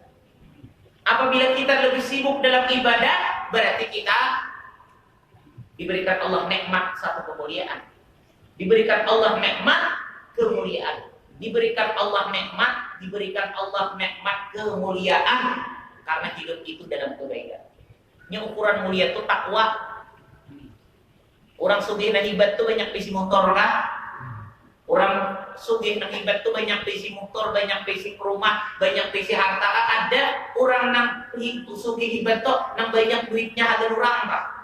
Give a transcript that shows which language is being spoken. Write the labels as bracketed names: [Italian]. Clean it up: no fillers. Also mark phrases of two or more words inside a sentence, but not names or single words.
[Indonesian] Apabila kita lebih sibuk dalam ibadah, berarti kita diberikan Allah nikmat satu kemuliaan. Diberikan Allah nikmat kemuliaan. Diberikan Allah nikmat kemuliaan karena hidup itu dalam kebaikan. Ini ukuran mulia itu takwa. [Banjar] Orang sugih dan hebat tuh banyak bisi motor kan? Orang sugih dan hebat tuh banyak bisi motor, banyak bisi rumah, banyak bisi harta. Ada orang yang sugih hebat tuh yang banyak duitnya ada orang kan?